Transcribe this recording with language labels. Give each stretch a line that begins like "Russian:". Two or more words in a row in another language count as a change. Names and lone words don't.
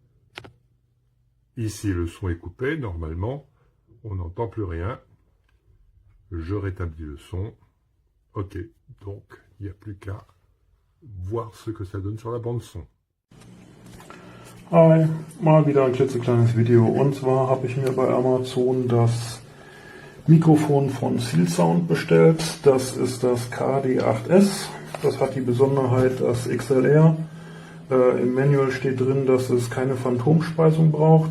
French: Ici, le son est coupé. Normalement, on n'entend plus rien. Je rétablis le son. Ok, donc il n'y a plus qu'à voir ce que ça donne sur la bande son.
German: Hi, mal wieder ein klitzekleines Video. Und zwar habe ich mir bei Amazon das Mikrofon von Seal Sound bestellt. Das ist das KD8S. Das hat die Besonderheit, dass XLR. Im Manual steht drin, dass es keine Phantomspeisung braucht.